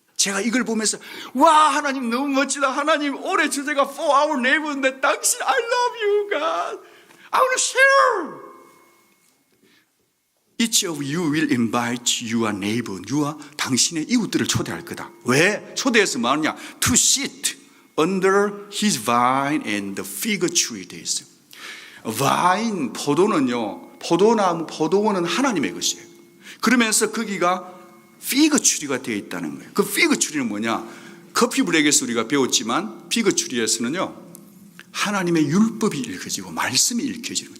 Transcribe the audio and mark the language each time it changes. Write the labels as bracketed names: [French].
[Korean] 제가 이걸 보면서 와, 하나님 너무 멋지다. 하나님 올해 주제가 [English] for our neighbor [Korean] 인데 당신 [English] I love you God. I want to share. Each of you will invite your neighbor. [Korean] 유아 당신의 이웃들을 초대할 거다. 왜? 초대해서 뭐하냐? [English] To sit under his vine and the fig tree [Korean] 되어 있어요. 와인, 포도는요, 포도나무, 포도원은 하나님의 것이에요. 그러면서 거기가 피그 추리가 되어 있다는 거예요. 그 피그 추리는 뭐냐? 커피 브레이크에서 우리가 배웠지만 피그 추리에서는요, 하나님의 율법이 읽혀지고 말씀이 읽혀지는 거예요.